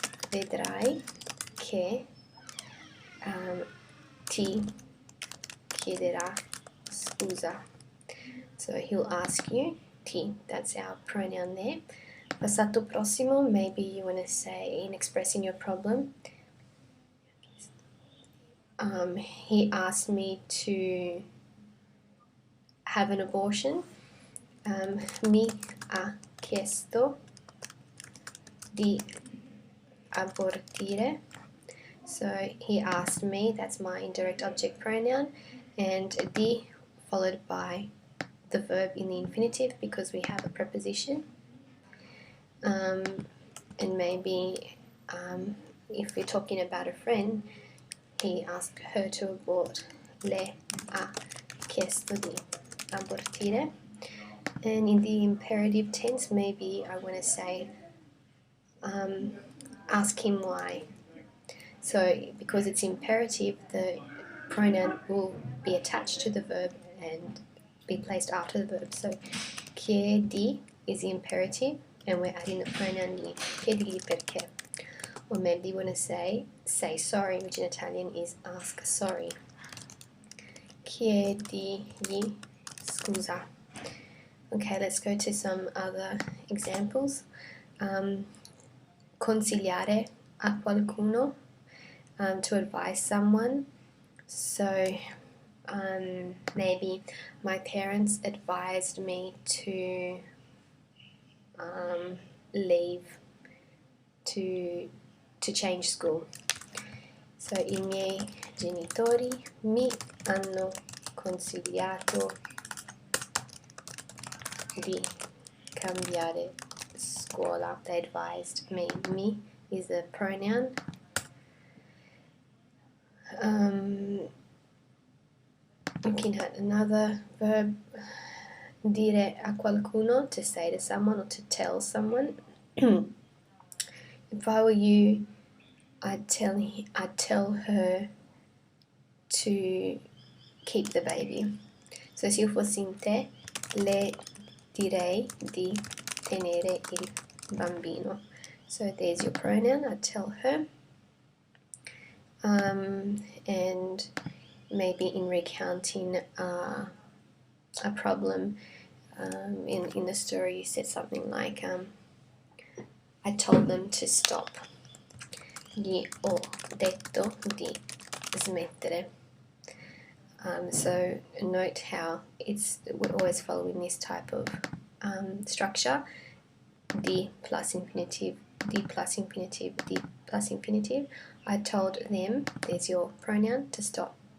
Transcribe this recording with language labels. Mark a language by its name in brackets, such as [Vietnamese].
[Italian] Vedrai che ti chiederà scusa. [English] So he'll ask you, ti, that's our pronoun there. Passato prossimo, maybe you want to say, in expressing your problem, he asked me to have an abortion. [Italian] Mi ha chiesto di abortire. [English] So he asked me, that's my indirect object pronoun, and di followed by the verb in the infinitive because we have a preposition. And maybe if we're talking about a friend, he asked her to abort. [Italian] Le ha chiesto di abortire. [English] And in the imperative tense, maybe I want to say, ask him why. So because it's imperative, the pronoun will be attached to the verb and be placed after the verb. So chiedi is the imperative, and we're adding the pronoun gli. [Italian] Chiedigli perché. [English] Or maybe you want to say sorry, which in Italian is ask sorry. [Italian] Chiedigli scusa. [English] Okay, let's go to some other examples. [Italian] Consigliare a qualcuno, [English] to advise someone. So maybe my parents advised me to leave to change school. [Italian] So I miei genitori mi hanno consigliato di cambiare [English] scuola, they advised me. Mi is a pronoun. Looking at another verb, [Italian] dire a qualcuno, [English] to say to someone or to tell someone. If I were you, I'd tell her to keep the baby. [Italian] So se io fossi in te, le direi di tenere il bambino. [English] So there's your pronoun, I'd tell her. And maybe in recounting a problem, in the story you said something like, I told them to stop. [Italian] Gli ho detto di smettere. [English] So note how we're always following this type of structure. Di plus infinitive, di plus infinitive, di plus infinitive. I told them, there's your pronoun, to stop.